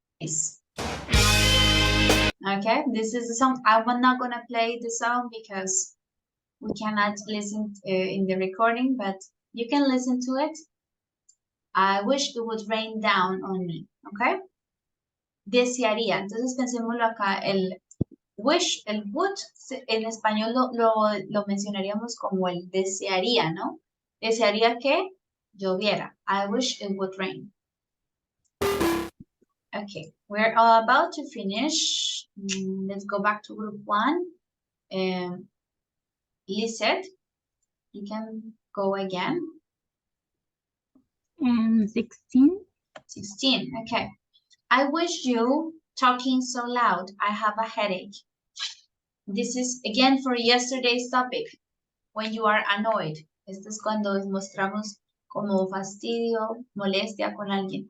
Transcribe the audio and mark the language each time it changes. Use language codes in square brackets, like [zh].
[en] Okay, this is the song. I'm not gonna play the song because we cannot listen in the recording, but you can listen to it. I wish it would rain down on me, okay? [es] Desearía. Entonces pensémoslo acá, el wish, el would, en español lo mencionaríamos como el desearía, ¿no? Desearía que lloviera. [en] I wish it would rain. Okay, we're about to finish. Let's go back to group 1. Lisette, you can go again. 16. 16, okay. I wish you talking so loud. I have a headache. This is again for yesterday's topic. When you are annoyed. [es] Esto es cuando mostramos como fastidio, molestia con alguien.